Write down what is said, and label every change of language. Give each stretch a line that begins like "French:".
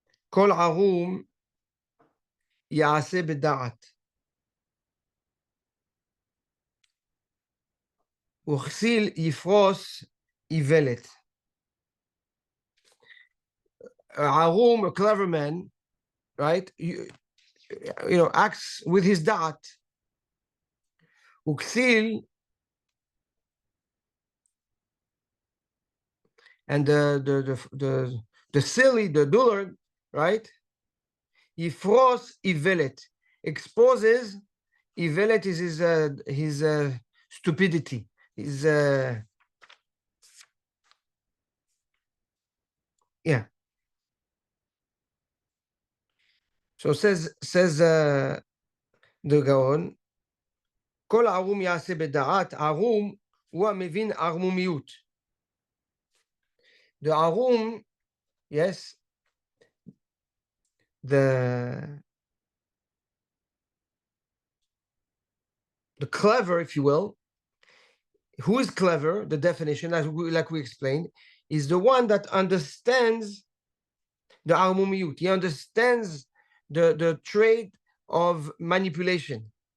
Hebrew: כל ערום יעשה בדעת, וכסיל יפרוס איוולת.
English: ערום, a clever man, right? Acts with his da'at. וכסיל, and the silly, the dullard, right?
Hebrew: Yifros ivelet,
English: exposes ivelet is his stupidity, his yeah. So says the Gaon,
Hebrew: כל ערום יעשה בדעת. ערום הוא המבין ערמומיות.
English: The ערום, yes, the clever, if you will. Who is clever? The definition, like we explained, is the one that understands the armumiyut. He understands the trait of manipulation.